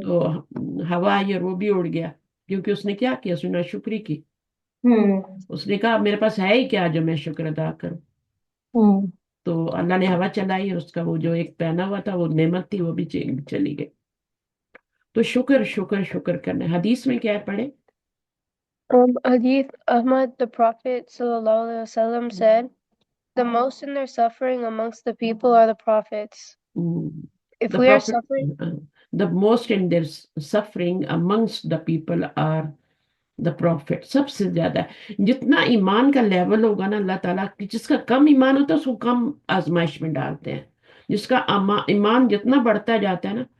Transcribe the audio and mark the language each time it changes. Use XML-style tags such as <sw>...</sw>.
<hi>तो हवा आई और वो भी उड़ गया, क्योंकि उसने क्या किया, उसने नाशुक्री की। हम्म उसने कहा मेरे पास है ही क्या जो मैं शुक्र अदा करूं। हम्म तो अल्लाह ने हवा चलाई और उसका वो जो एक पहना हुआ था, वो नेमत थी, वो भी चली गई। तो शुक्र शुक्र शुक्र करना है। हदीस में क्या है, पढ़े।</hi> <en>Hadith Ahmad, the Prophet sallallahu alaihi wasallam said, "The most in their suffering amongst the people are the prophets. If the we are prophet, suffering, the most in their suffering amongst the people are the prophet.</en> <hi>सबसे ज्यादा जितना ईमान का level होगा ना, अल्लाह ताला की, जिसका कम ईमान होता है उसको कम आजमाइश में डालते हैं, जिसका ईमान जितना बढ़ता जाता है ना।</hi>